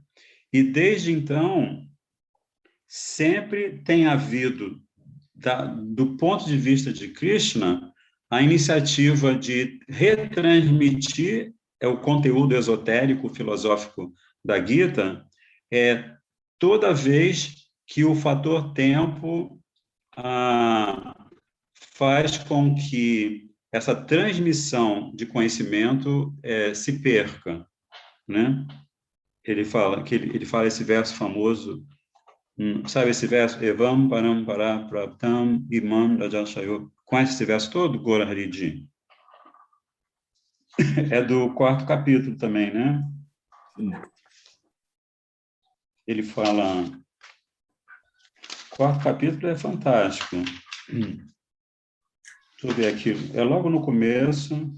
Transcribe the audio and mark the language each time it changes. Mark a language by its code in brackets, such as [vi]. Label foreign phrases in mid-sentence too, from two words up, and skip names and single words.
[pt] E, desde então, sempre tem havido, do ponto de vista de Krishna, a iniciativa de retransmitir o conteúdo esotérico, filosófico da Gita, toda vez que o fator tempo faz com que essa transmissão de conhecimento se perca, né? Ele fala esse verso famoso, sabe esse verso? [sa] Evam parampara praptam imam rajashayo. [pt] Conhece esse verso todo, Gorahari Ji? É do 4º capítulo também, né? Sim. Ele fala... 4º capítulo é fantástico. Deixa eu ver aqui. É logo no começo.